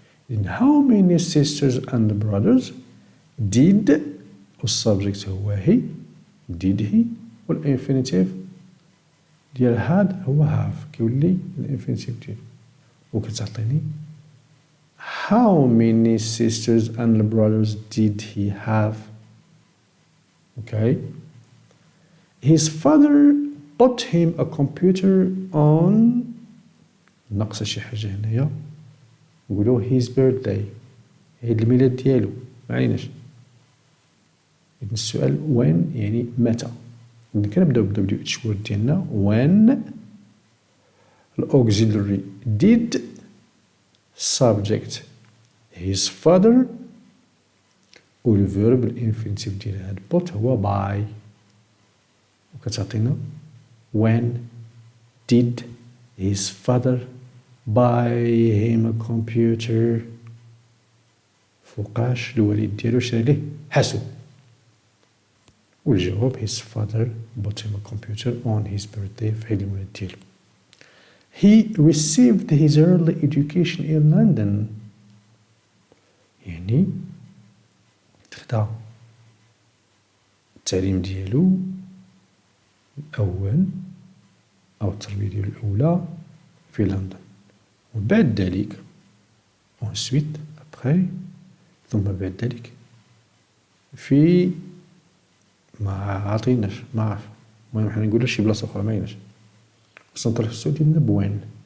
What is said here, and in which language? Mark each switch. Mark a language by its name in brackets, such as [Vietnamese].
[Arabic] إذا [English] how many sisters and brothers did [Arabic] والسبجكت هو [English] he did he [Arabic] والانفينيتيف ديال had هو have كيولي الانفينيتيف ديالو وكتعطيني [English] how many sisters and brothers did he have. Okay. His father bought him a computer on [Arabic] ناقصة شي حاجة هنايا نقولو [English] his birthday [Arabic] عيد الميلاد ديالو معليناش. إذن السؤال when يعني متى. إذن كنبداو ب [English] WH word ديالنا when الauxiliary did subject his father والverb الانفينيتيف ديال هاد bought هو buy وكتعطينا when did his father buy him a computer [Arabic] فوقاش الوالد ديالو شرا ليه حاسوب والجواب [English] his father bought him a computer on his birthday [Arabic] في عيد الميلاد ديالو. [English] He received his early education in London [Arabic] يعني تخدا التعليم ديالو الأول أو التربية ديالو الأولى في لندن وبعد ذلك [French] ensuite après [Arabic] ثم بعد ذلك في ما عاطيناش ما عرف المهم حنا نقولو شي بلاصة أخرى ما عيناش خصنا نطرح السؤال ديالنا بوين.